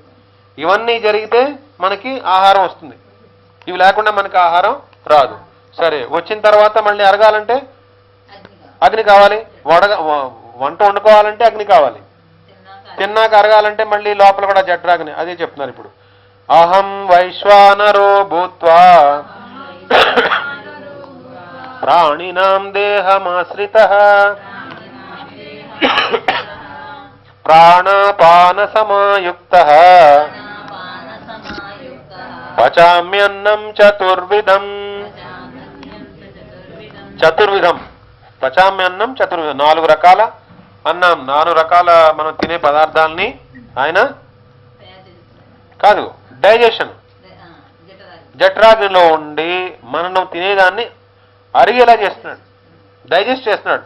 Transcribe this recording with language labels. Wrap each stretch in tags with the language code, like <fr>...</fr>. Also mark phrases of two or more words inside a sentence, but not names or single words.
<te>ఇవన్నీ జరిగితే మనకి ఆహారం వస్తుంది, ఇవి లేకుండా మనకి ఆహారం రాదు. సరే, వచ్చిన తర్వాత మళ్ళీ అరగాలంటే అగ్ని కావాలి, వంట వండుకోవాలంటే అగ్ని కావాలి, తిన్నాక అరగాలంటే మళ్ళీ లోపల కూడా జఠరాగ్ని. అదే చెప్తున్నారు ఇప్పుడు,</te> <sa>అహం వైశ్వానరో భూత్వా ప్రాణినాం దేహమాశ్రితః ప్రాణాపాన సమాయుక్తః పచామ్యన్నం చతుర్విధం. పచామ్యన్నం చతుర్విధం,</sa> <te>4 రకాల అన్నం, 4 రకాల మనం తినే పదార్థాలని ఆయన కాదు డైజెషన్ జఠరాగ్నిలో ఉండి మనం తినేదాన్ని అరిగేలా చేస్తున్నాడు, డైజెస్ట్ చేస్తున్నాడు.</te>